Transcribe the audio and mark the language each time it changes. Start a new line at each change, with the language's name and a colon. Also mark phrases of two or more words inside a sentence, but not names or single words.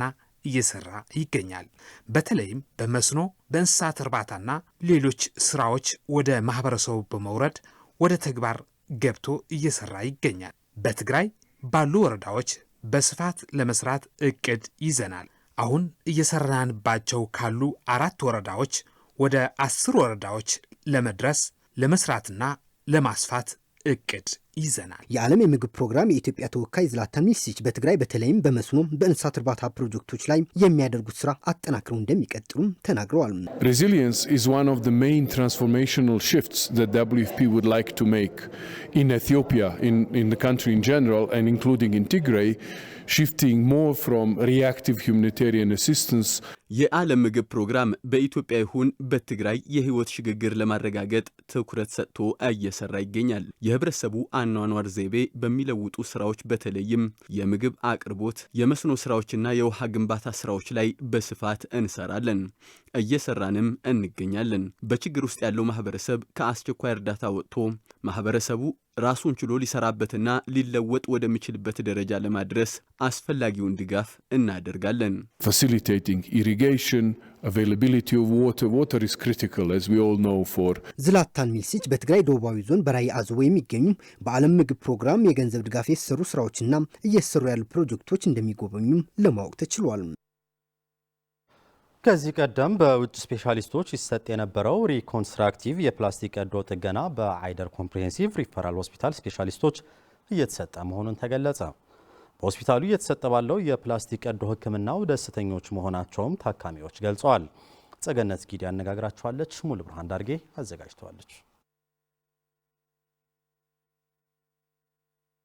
Amharic: እየሰራ ይገኛል። በተለይም በመስኖ በእንስሳት እርባታና ሌሎች ስራዎች ወደ ማህበረሰቡ በመውረድ ወደ ተግባር ገብቶ እየሰራ ይገኛል። በትግራይ ባሉ ወረዳዎች በስፋት ለመስራት እቅድ ይዘናል። አሁን እየሰራንባቸው ካሉ 4 ወረዳዎች ወደ 10 ወረዳዎች ለመድረስ ለመስራትና ለማስፋት እቅድ ይዘናል። የዓለም የምግብ ፕሮግራም የኢትዮጵያ ተወካይ ዥላታን ሚሊሲች በትግራይ በተለይም በመስኖ በእንስሳት እርባታ ፕሮጀክቶች ላይ የሚያደርጉት ስራ አጠናክረው እንደሚቀጥሉም ተናግረዋል።
English: Resilience is one of the main transformational shifts that WFP would like to make in Ethiopia, in the country in general and including in Tigray, shifting more from reactive humanitarian assistance.
Amharic: የዓለም ምግብ ፕሮግራም በኢትዮጵያ ይሁን በትግራይ የህይወት ሽግግር ለማረጋገጥ ትኩረት ሰጥቶ እየሰራ ይገኛል። የህብረተሰቡ አኗኗር ዘይቤ በሚለውጡ ስራዎች በተለይም የምግብ አቅርቦት፣ የመስኖ ስራዎችና የውሃ ግንባታ ስራዎች ላይ በስፋት እንሰራለን። እየሰራንም እንገኛለን። በችግር ውስጥ ያለው ማህበረሰብ ከአስቸኳይ እርዳታ ወጥቶ ማህበረሰቡ ራሱን ችሎ ሊሰራበትና ሊለወጥ ወደሚችልበት ደረጃ ለማድረስ አስፈላጊውን ድጋፍ እናደርጋለን።
English: Facilitating irrigation, availability of water is critical as we all know for.
Amharic: ዥላታን ሚሊሲች በትግራይ ደቡባዊ ዞን በራያ አዘቦ የሚገኙ በዓለም ምግብ ፕሮግራም የገንዘብ ድጋፍ የተሰሩ ስራዎችና እየሰሩ ያሉ ፕሮጀክቶች እንደሚጎበኙ ለማወቅ ተችሏል። ከዚህ ቀደም በውጭ ስፔሻሊስቶች ይሰጥ የነበረው ሪኮንስትራክቲቭ የፕላስቲክ ቀዶ ጥገና በአይደር ኮምፕሬሄንሲቭ ሪፈራል ሆስፒታል ስፔሻሊስቶች እየተሰጠ መሆኑን ተገለጸ። በሆስፒታሉ እየተሰጠ ባለው የፕላስቲክ ቀዶ ሕክምናው ደስተኞች መሆናቸውም ታካሚዎች ገልጸዋል። ጸገነት ጊዲ ያነጋግራቸዋለች። ሙሉ ብርሃን ዳርጌ አዘጋጅተዋለች።